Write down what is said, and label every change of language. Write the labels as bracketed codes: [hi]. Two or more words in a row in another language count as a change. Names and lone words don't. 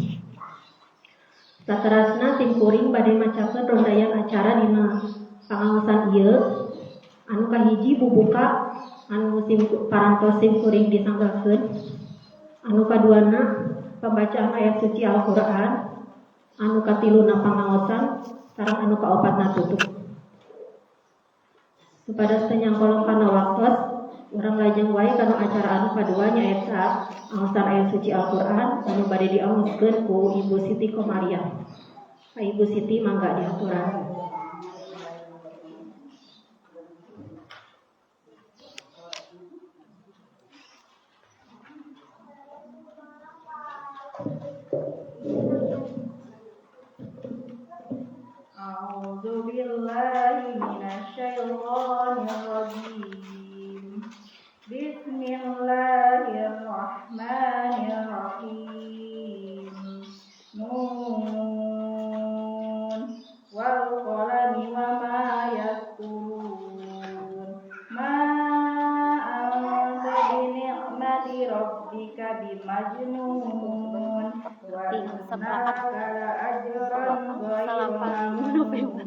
[su] Saterasna tim kuring bade macakeun rondayan acara dina pangaosan ieu anu kahiji bubuka anu parantos sim kuring disanggakeun, anu kaduana pembacaan ayat suci Al-Qur'an, anu katiluna pangaosan sareng anu kaopatna tutup. Supados teu nyangkolong kana waktos urang lajeng wae kana acara anu kadua nyaeta aosan ayat suci Al-Qur'an anu bade diaoskeun ku Ibu Siti Komariah. Ka Ibu Siti mangga diaturan. [ar] أعوذ بالله من الشيطان الرجيم. بسم الله الرحمن الرحيم. ن والقلم وما يسطرون. ما أنت بنعمة ربك بمجنون. وإن لك لأجرا غير ممنون.